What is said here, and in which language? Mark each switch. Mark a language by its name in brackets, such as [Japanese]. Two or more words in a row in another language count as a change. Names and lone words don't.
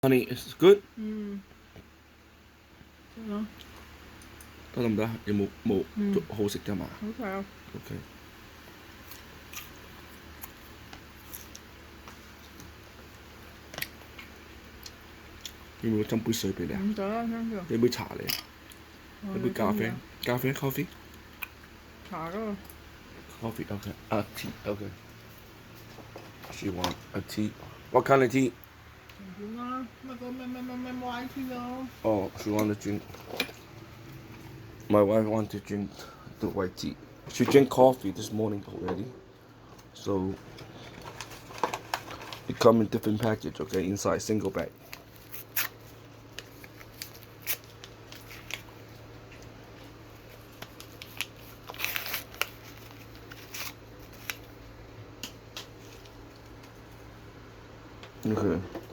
[English] Honey, it's good。咯， [Cantonese] 得唔得？有冇好食㗎嘛好食啊！？OK。要唔要斟杯水俾你啊？唔使啦 ， [English] thank you。 [Cantonese] 俾杯茶你啊？一杯咖啡？咖啡 coffee？茶嗰個 [English] Coffee OK。tea OK。She want a tea. What kind of tea? [Cantonese] 點啦？乜個咩 YT 咯？ [English] Oh, she want to drink. My wife want to drink the white tea. She drank coffee this morning already. So it come in different package, okay? Inside single bag. Okay.